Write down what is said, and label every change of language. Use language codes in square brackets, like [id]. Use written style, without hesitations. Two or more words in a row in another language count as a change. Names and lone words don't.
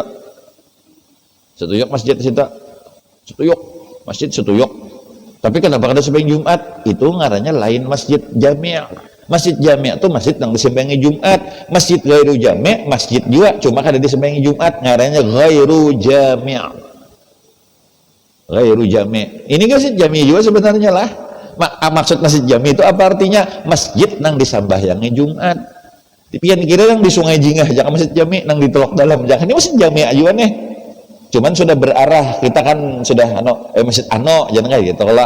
[bjn] Setuyuk masjid situ. Setuyuk, masjid setuyuk. Tapi kenapa ada sembahyang Jumat? Itu ngarannya lain masjid jami'. Masjid jami' itu masjid yang disembayangi Jumat. Masjid [ar] غير جامع' [bjn] masjid juga cuma kada disembayangi Jumat, ngarannya [ar] غير جامع'. غير جامع'. [bjn] Ini masjid jami' juga sebenarnya lah. Maksud masjid jami' itu apa artinya? Masjid nang disembahyangi Jumat. Pian kira yang di Sungai Jingah, jangan masjid jami' nang ditolak dalam. Jangan ini masjid jami' juga nih. Cuman sudah berarah, kita kan sudah masjid ano jangan kayak gitu lah.